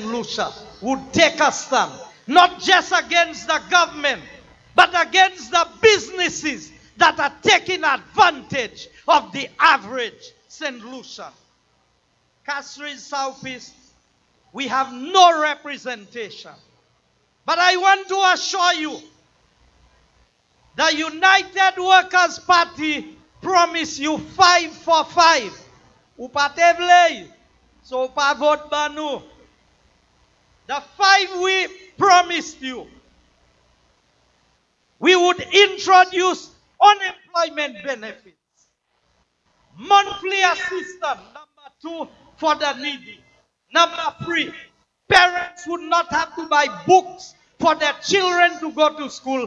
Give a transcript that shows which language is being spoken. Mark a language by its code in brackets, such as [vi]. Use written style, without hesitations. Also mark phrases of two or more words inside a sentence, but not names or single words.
[en] Lucia, would take a stand, not just against the government, but against the businesses that are taking advantage of the average St. Lucian. Castries Southeast, we have no representation. But I want to assure you, the United Workers' Party promise you 5 for 5. [acf] Ou pa te vle, so pa vote banou. [en] The 5 we promised you. We would introduce unemployment benefits, monthly assistance, number 2 for the needy. Number 3, parents would not have to buy books for their children to go to school.